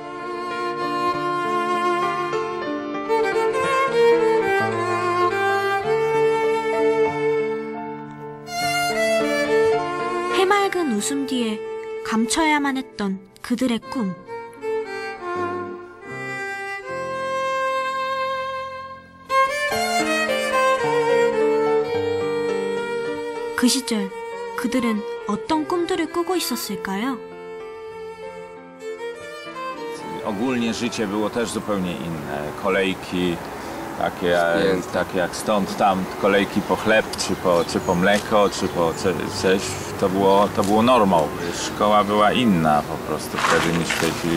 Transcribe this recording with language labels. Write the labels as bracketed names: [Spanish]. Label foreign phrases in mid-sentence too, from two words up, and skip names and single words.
[Korean] 해맑은 웃음 뒤에 감춰야만 했던 그들의 꿈. 그 시절 그들은 어떤 꿈들을 꾸고 있었을까요? [Polish] Ogólnie życie było też zupełnie inne. Kolejki takie jak stąd, tam, kolejki po chleb, czy po mleko, czy po coś, to było normą. Szkoła była inna po prostu wtedy niż w tej chwili.